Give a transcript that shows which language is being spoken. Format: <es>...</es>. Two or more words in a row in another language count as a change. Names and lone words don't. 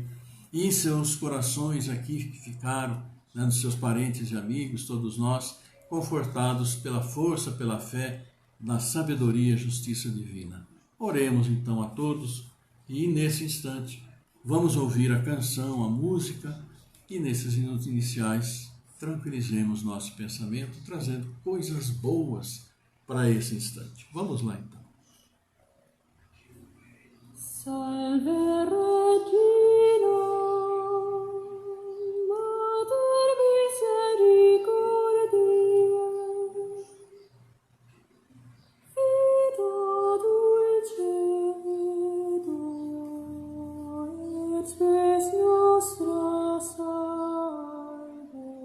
<pt>E em seus corações aqui que ficaram, né, dos seus parentes e amigos, todos nós, confortados pela força, pela fé, na sabedoria e justiça divina. Oremos então a todos e nesse instante vamos ouvir a canção, a música, e nesses minutos iniciais tranquilizemos nosso pensamento, trazendo coisas boas para esse instante. Vamos lá então.</pt> <la>Salve Regina, Mater misericordiae, vita dulcedo, et spes nostra salve.</la>